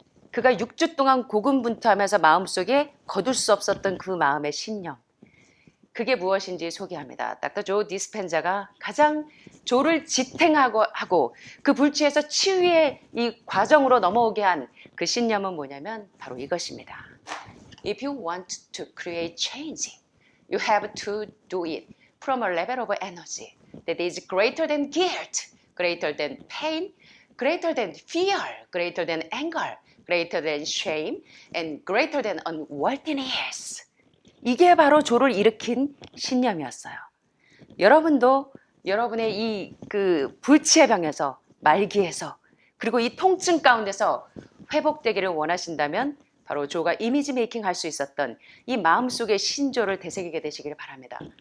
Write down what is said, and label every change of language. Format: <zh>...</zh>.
<ko>그가 6주 동안 고군분투하면서 마음속에 거둘 수 없었던 그 마음의 신념. 그게 무엇인지 소개합니다. 닥터 조 디스펜자가 가장 조를 지탱하고 그 불치에서 치유의 이 과정으로 넘어오게 한 그 신념은 뭐냐면 바로 이것입니다.</ko> <en>If you want to create change, you have to do it from a level of energy that is greater than guilt, greater than pain, greater than fear, greater than anger, greater than shame, and greater than unworthiness.</en> <ko>이게 바로 조를 일으킨 신념이었어요. 여러분도 여러분의 이 그 불치의 병에서 말기에서 그리고 이 통증 가운데서 회복되기를 원하신다면 바로 조가 이미지 메이킹 할 수 있었던 이 마음속의 신조를 되새기게 되시기를 바랍니다.</ko>